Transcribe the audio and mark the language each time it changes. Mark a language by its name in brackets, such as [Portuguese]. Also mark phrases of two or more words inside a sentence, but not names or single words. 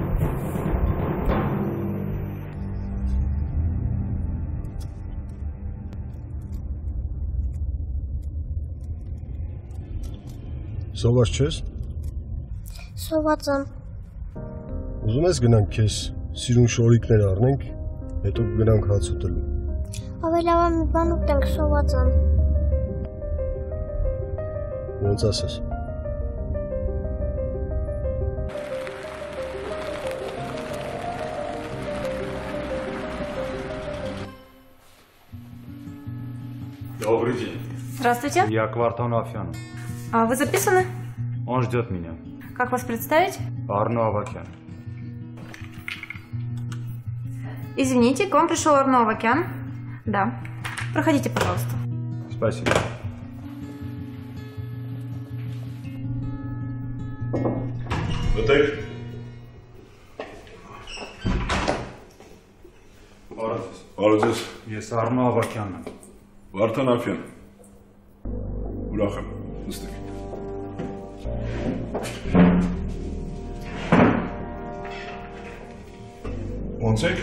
[Armenian] Սոված չես։ Սոված եմ։ Ուզում ես գնանք քեզ սիրուն շորիկներ առնենք, հետո գնանք հաց ուտելու։ Ավելի լավ է մի բան ուտենք, սոված եմ։ Ոնց ասես։ [Russian] Добрый день. Здравствуйте. Я Квартон Афьянов. А вы записаны? Он ждет меня. Как вас представить? Арно Авакян. Извините, к вам пришел Арно Авакян. Да. Проходите, пожалуйста. Спасибо. [Armenian] Մտեք։ Բարև ձեզ։ Ես Արնո Ավակյանն եմ։ Վարդան Աֆյան։ Ուրախ եմ, նստեք։ Ոնց եք։